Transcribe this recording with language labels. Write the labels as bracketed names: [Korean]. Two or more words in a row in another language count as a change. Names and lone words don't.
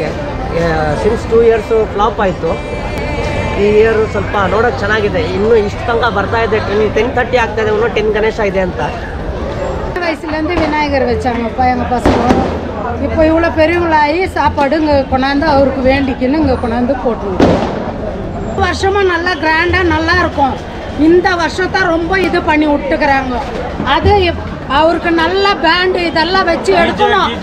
[English] since 2 years [Kannada] ಫ್ಲಾಪ್ ಆಯಿತು. ಈ ಇಯರ್ ಸ್ವಲ್ಪ ನೋಡೋಕ್ಕೆ ಚೆನ್ನಾಗಿದೆ. ಇನ್ನೂ ಇಷ್ಟು ತನಕ ಬರ್ತಾ ಇದೆ. 10:30 ಆಗ್ತಾ ಇದೆ. ಇನ್ನೂ 10 ಗಣೇಶ ಇದೆ ಅಂತ. [Tamil] வயசுலேருந்து விநாயகர் வச்சாங்கப்பா எங்கள் பசங்க. இப்போ இவ்வளோ பெரியவங்களாகி சாப்பாடு இங்கே கொண்டாந்து அவருக்கு வேண்டிக்கின்னு இங்கே கொண்டாந்து போட்டுருவோம். வருஷமும் நல்லா கிராண்டாக நல்லா இருக்கும். இந்த வருஷத்தை ரொம்ப இது பண்ணி விட்டுக்கிறாங்க. அது அவருக்கு நல்ல பேண்டு இதெல்லாம் வச்சு எடுக்கணும்.